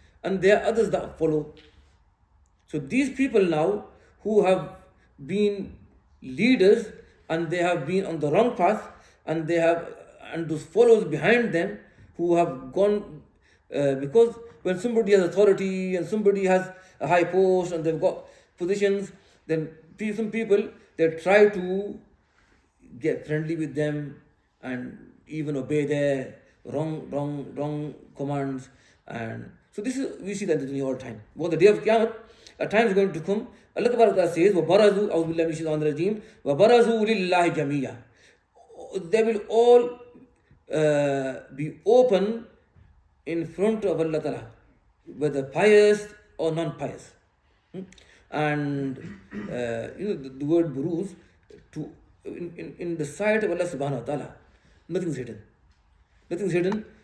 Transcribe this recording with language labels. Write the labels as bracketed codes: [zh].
[en] And there are others that follow. So these people now who have been leaders and they have been on the wrong path, and those followers behind them who have gone, because when somebody has authority and somebody has a high post and they've got positions, then some people, they try to get friendly with them and even obey their wrong commands. And so we see that in the dunya all the time. But the day of Qiyamah, a time is going to come. Allah Ta'ala says, [ar] وَبَرَزُوا أَعُوذُ بِاللَّهِ مِنَ الشَّيْطَانِ الرَّجِيمِ وَبَرَزُوا لِلَّهِ جَمِيعًا. [en] They will all be open in front of Allah Ta'ala, whether pious or non-pious. And the word buruz, to in the sight of Allah subhanahu wa ta'ala, nothing is hidden. Nothing is hidden.